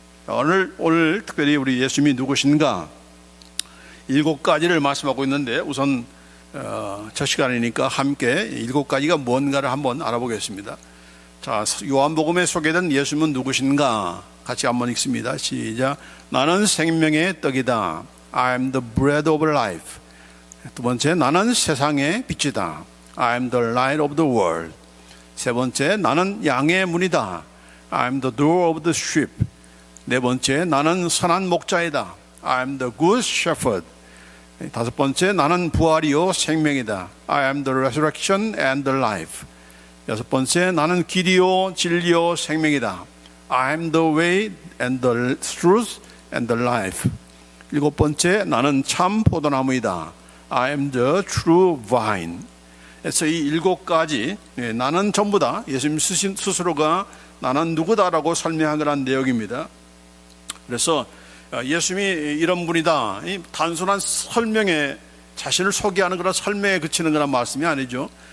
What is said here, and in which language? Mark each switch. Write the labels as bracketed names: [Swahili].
[Korean] 오늘 특별히 우리 예수님이 누구신가 7가지를 말씀하고 있는데, 우선 첫 시간이니까 함께 7가지가 뭔가를 한번 알아보겠습니다. 자, 요한복음에 소개된 예수님은 누구신가 같이 한번 읽습니다. 시작. 나는 생명의 떡이다. [English] I am the bread of life. [Korean] 두 번째, 나는 세상의 빛이다. [English] I am the light of the world. [Korean] 세 번째, 나는 양의 문이다. [English] I am the door of the sheep. [Korean] 네 번째, 나는 선한 목자이다. [English] I am the good shepherd. [Korean] 다섯 번째, 나는 부활이요 생명이다. [English] I am the resurrection and the life. [Korean] 여섯 번째, 나는 길이요 진리요 생명이다. [English] I am the way and the truth and the life. [Korean] 일곱 번째, 나는 참 포도나무이다. [English] I am the true vine. [Korean] 그래서 이 7가지, 나는 전부 다 예수님 스스로가 나는 누구다라고 설명한 그런 내용입니다. 그래서 예수님이 이런 분이다, 단순한 설명에, 자신을 소개하는 그런 설명에 그치는 그런 말씀이 아니죠.